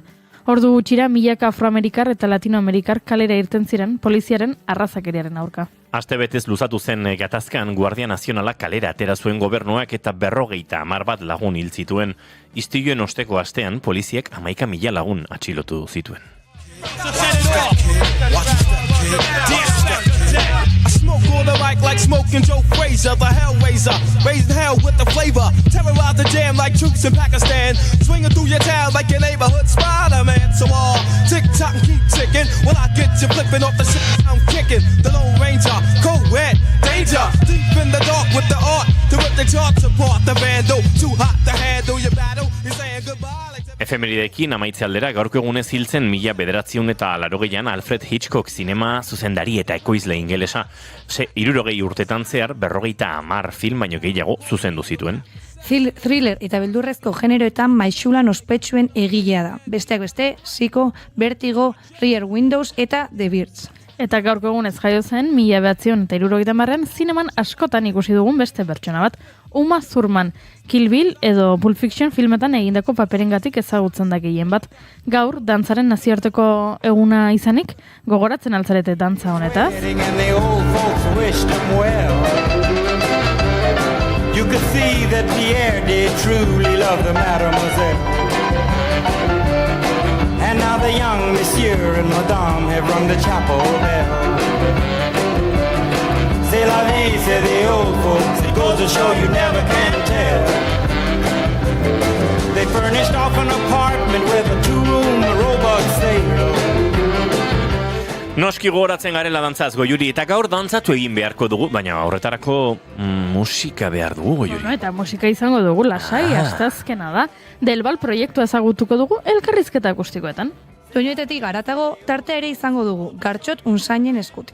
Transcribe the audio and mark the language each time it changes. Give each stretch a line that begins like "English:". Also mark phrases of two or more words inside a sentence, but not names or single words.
Basque: Ordu gutxira milaka afroamerikar eta latinoamerikar kalera irten ziren poliziaren arrazakeriaren aurka. Aste betez luzatu zen gatazkan Guardia Nazionala kalera atera zuen gobernuak eta 50 bat lagun hil zituen. Istiluen osteko astean poliziek 11.000 lagun atxilotu zituen.
English: I smoke on the mic like smoking Joe Frazier, the Hellraiser, raising hell with the flavor, terrorize the jam like troops in Pakistan, swinging through your town like your neighborhood Spider-Man. So tick tock and keep ticking, when I get you flipping off the shit I'm kicking. The Lone Ranger, co-ed, danger, deep in the dark with the art to rip the charts apart. The vandal, too hot to handle your battle. You're saying goodbye.
Basque: Efemeridekin amaitze aldera gaurko egunez hiltzen 1980an Alfred Hitchcock zinema zuzendari eta ekoizle ingelesa. 60 urtetan zehar 50 film baino gehiago zuzendu zituen. Thriller eta beldurrezko generoetan maixulan ospetsuen egilea da. Besteak beste, Psycho, Vertigo, Rear Windows eta The Birds. Eta gaurko egunez jaio zen 1970an zineman askotan ikusi dugun beste pertsona bat, Uma Thurman, Kill Bill edo Pulp Fiction filmetan egindako paperengatik ezagutzen da gehien bat. Gaur, dantzaren nazioarteko eguna izanik, gogoratzen altzarete dantza honetaz.
English: You could see that Pierre did truly love the mademoiselle. And now the young monsieur and madame have rung the chapel bell.
French: C'est la vie,
English: say the old folks, it goes to show you never can tell. They furnished off an apartment with a 2-room robot sale.
Basque: Noski gogoratzen garela dantzaz, Goiuri, eta gaur dantzatu egin beharko dugu, baina horretarako musika behar dugu, Goiuri. Bueno, eta musika izango dugu, lasai, astazkena da. Delbal proiektua ezagutuko dugu elkarrizketa akustikoetan. Soinuetetik garatago tartea ere izango dugu, Gartxot Unzainen eskutik.